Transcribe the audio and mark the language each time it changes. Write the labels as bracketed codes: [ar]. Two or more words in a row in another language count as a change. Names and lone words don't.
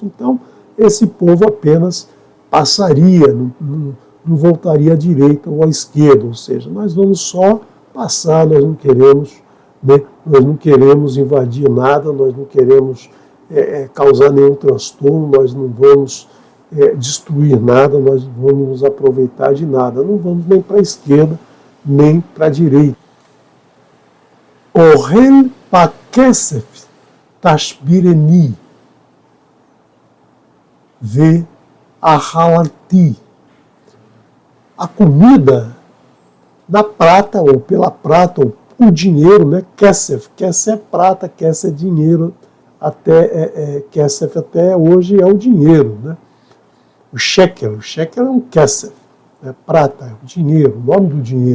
[pt] Então, esse povo apenas passaria, não voltaria à direita ou à esquerda, ou seja, nós vamos só passar, nós não queremos, né, nós não queremos invadir nada, nós não queremos causar nenhum transtorno, nós não vamos destruir nada, nós não vamos nos aproveitar de nada, não vamos nem para a esquerda, nem para a direita. [he] אוכל בכסף תשבירני ואכלתי. [pt] A comida na prata, ou pela prata, ou por dinheiro, né? Kesef. Kesef é prata, kesef é dinheiro. Kesef até hoje é o dinheiro, né? O shekel é um kesef, né? Prata, é o dinheiro, o nome do dinheiro.